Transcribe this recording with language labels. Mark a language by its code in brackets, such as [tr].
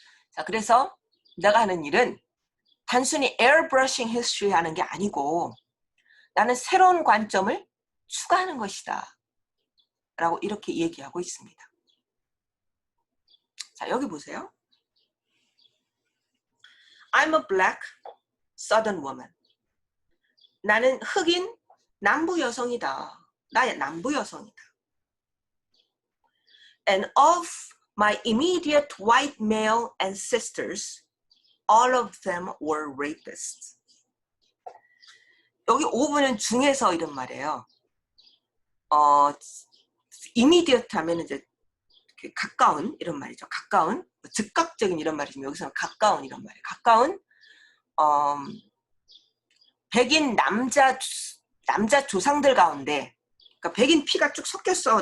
[ko] 자, 그래서 내가 하는 일은 단순히 [en] airbrushing history [ko] 하는 게 아니고 나는 새로운 관점을 추가하는 것이다 라고 이렇게 얘기하고 있습니다. 자, 여기 보세요. [en] I'm a black southern woman. [ko] 나는 흑인 남부 여성이다. 나 남부 여성이다. [en] And of my immediate white male ancestors, all of them were rapists. [ko] 여기 5분은 중에서 이런 말이에요. immediate 하면 이제 가까운 이런 말이죠. 가까운, 즉각적인 이런 말이지만 여기서는 가까운 이런 말이에요. 가까운 백인 남자 조상들 가운데, 그러니까 백인 피가 쭉 섞였어.